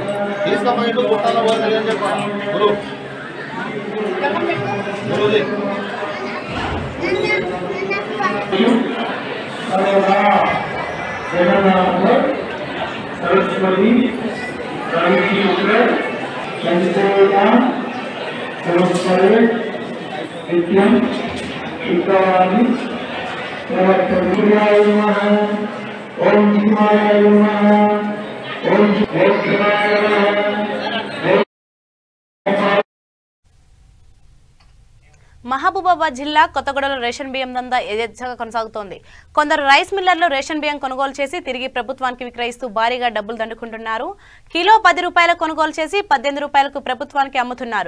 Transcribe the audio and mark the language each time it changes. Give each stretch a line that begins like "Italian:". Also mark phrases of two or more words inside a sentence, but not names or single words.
Sanskrit: सरस्वती नित्यं शुद्धवाणी प्रवर्तनीयाय नमः। ओम शिवाय नमः। ओम शिवाय नमः।
Telugu: మహబూబాబాద్ జిల్లా కొత్తగూడలో రేషన్ బియ్యం దందా యథేచ్ఛగా కొనసాగుతోంది. కొందరు
English: rice millers
Telugu: రేషన్ బియ్యం కొనుగోలు చేసి తిరిగి ప్రభుత్వానికి విక్రయిస్తూ భారీగా డబ్బులు దండుకుంటున్నారు. కిలో 10 రూపాయలకు కొనుగోలు చేసి 18 రూపాయలకు ప్రభుత్వానికి అమ్ముతున్నారు.